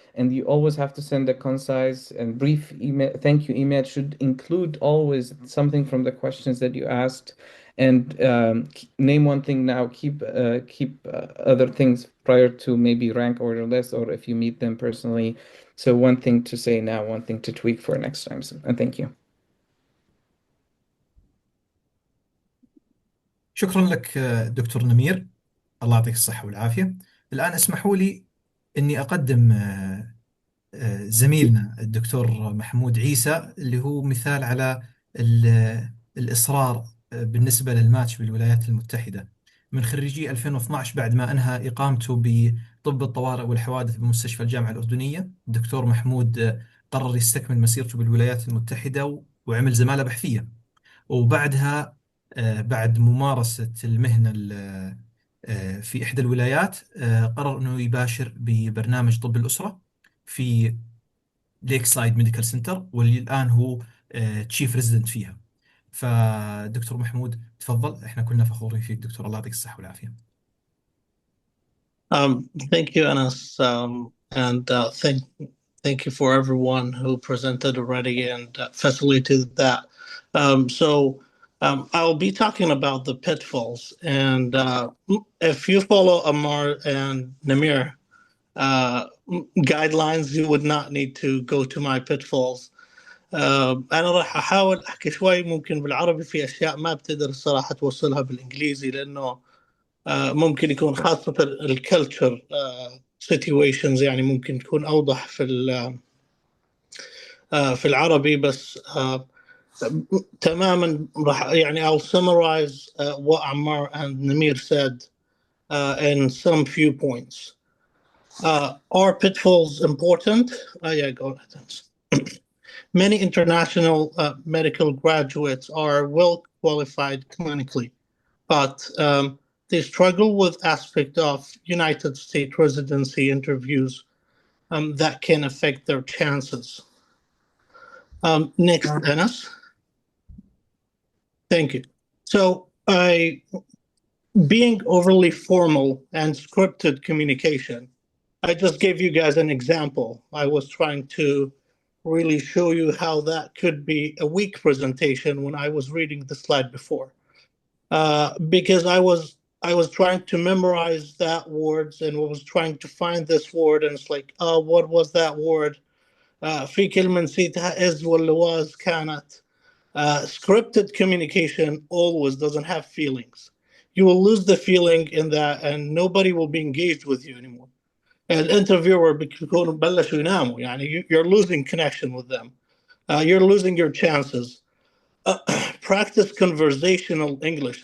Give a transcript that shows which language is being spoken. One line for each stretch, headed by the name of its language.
English: And you always have to send a concise and brief email. Thank you email should include always something from the questions that you asked. And name one thing now. Keep other things prior to maybe rank order list, or if you meet them personally. So one thing to say now, one thing to tweak for next time. And thank you.
Arabic: شكرا لك دكتور نمير، الله يعطيك الصحة والعافية. الآن اسمحوا لي أني أقدم زميلنا الدكتور محمود عيسى، اللي هو مثال على الإصرار بالنسبة للماتش بالولايات المتحدة. من خريجي 2012 بعد ما أنهى إقامته بطب الطوارئ والحوادث بمستشفى الجامعة الأردنية، الدكتور محمود قرر يستكمل مسيرته بالولايات المتحدة وعمل زمالة بحثية. وبعدها بعد ممارسة المهنة في إحدى الولايات، قرر أنه يباشر ببرنامج طب الأسرة في ليك سايد ميديكال سنتر، واللي الآن هو تشيف ريزيدنت فيها. فدكتور محمود تفضل، احنا كلنا فخورين فيك دكتور، الله يعطيك الصحة والعافية.
English: Thank you, Anas, and thank you for everyone who presented already and facilitated that. I'll be talking about the pitfalls, and if you follow Amar and Namir guidelines, you would not need to go to my pitfalls.
Arabic: أنا راح أحاول أحكي شوي ممكن بالعربي في أشياء ما بتقدر الصراحة توصلها بالإنجليزي، لأنه ممكن يكون خاصة الكلتشر situations، يعني ممكن تكون أوضح في العربي، بس تماما راح يعني
English: I'll summarize what Ammar and Namir said in some few points. Are pitfalls important? Yeah, go ahead. Many international medical graduates are well qualified clinically, but they struggle with aspect of United States residency interviews that can affect their chances. Next, Dennis. Thank you. So, being overly formal and scripted communication, I just gave you guys an example. I was trying to really show you how that could be a weak presentation when I was reading the slide before, because I was trying to memorize that words and was trying to find this word, and it's like, oh, what was that word?
Arabic: في كلمة نسيتها is ولا was كانت.
English: Scripted communication always doesn't have feelings. You will lose the feeling in that, and nobody will be engaged with you anymore. And interviewer
Arabic: بيكونوا بلشوا يناموا، يعني
English: you're losing connection with them. You're losing your chances. Practice conversational English.